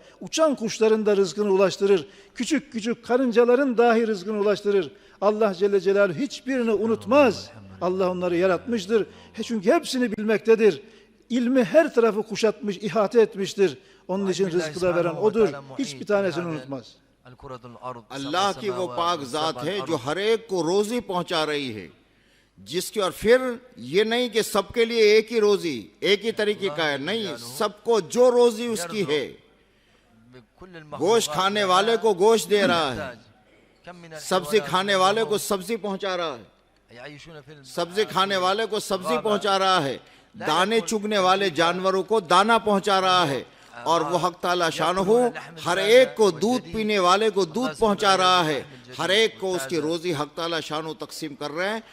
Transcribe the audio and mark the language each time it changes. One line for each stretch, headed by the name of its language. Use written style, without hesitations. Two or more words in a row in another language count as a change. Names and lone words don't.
Turkish: Uçan kuşların da rızkını ulaştırır. Küçük küçük karıncaların dahi rızkını ulaştırır. Allah Celle Celaluhu hiçbirini unutmaz. Allah onları yaratmıştır. Çünkü hepsini bilmektedir. İlmi her tarafı kuşatmış, ihate etmiştir. Onun için rızkı da veren O'dur. Hiçbir tanesini unutmaz.
Urdu: اللہ کی وہ پاک ذات ہے جو ہر ایک کو روزی پہنچا رہی ہے، جس کی، اور پھر یہ نہیں کہ سب کے لیے ایک ہی روزی ایک ہی طریقے کا ہے، نہیں، سب کو جو روزی اس کی ہے، گوشت کھانے والے کو گوشت دے رہا ہے، سبزی کھانے والے کو سبزی پہنچا رہا ہے، سبزی کھانے والے کو سبزی پہنچا رہا ہے، دانے چگنے والے جانوروں کو دانہ پہنچا رہا ہے، اور وہ حق تعالیٰ شانہ ہر ایک کو دودھ پینے والے کو دودھ پہنچا رہا ہے، ہر ایک کو اس کی روزی حق تعالیٰ شانہ تقسیم کر رہے ہیں۔